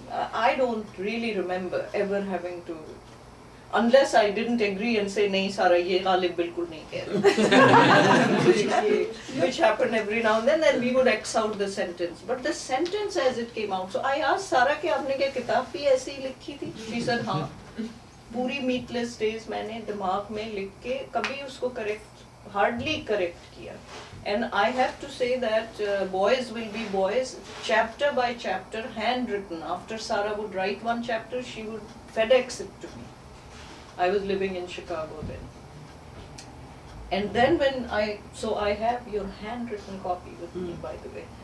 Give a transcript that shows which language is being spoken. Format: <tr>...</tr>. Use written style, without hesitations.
<en>I don't really remember ever having to, unless I didn't agree and say,</en> <hi>nahi Sara, ye Ghalib bilkul nahi keh raha.</hi> <en>Which happened every now and then we would X out the sentence. But the sentence as it came out. So I asked Sara,</en> <hi>ke aapne kya kitab bhi aisi hi likhi thi?</hi> <en>She said,</en> <hi>haan. पूरी meatless days मैंने दिमाग में लिख के कभी उसको</hi> <en>hardly correct</en> <hi>किया.</hi> <en>And I have to say that boys will be boys, chapter by chapter, handwritten. After Sara would write one chapter, she would FedEx it to me. I was living in Chicago then. And then so I have your handwritten copy with me, by the way.</en>